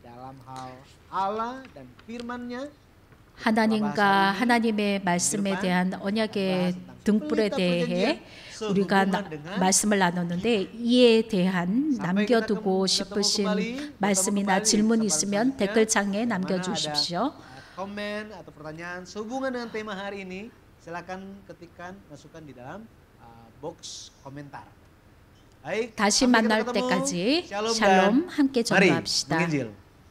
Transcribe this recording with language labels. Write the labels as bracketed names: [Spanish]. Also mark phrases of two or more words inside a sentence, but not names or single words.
[Korean] 하나님과 하나님의 말씀에 대한 언약의 등불에 대해 우리가 말씀을 나눴는데 이에 대한 남겨두고 싶으신 말씀이나 질문이 있으면 댓글창에 남겨주십시오. [Indonesian] Komen atau pertanyaan sehubungan dengan tema hari ini, silakan ketikkan masukkan di dalam box komentar. [Korean] 다시 만날 때까지 샬롬 함께 전도합시다.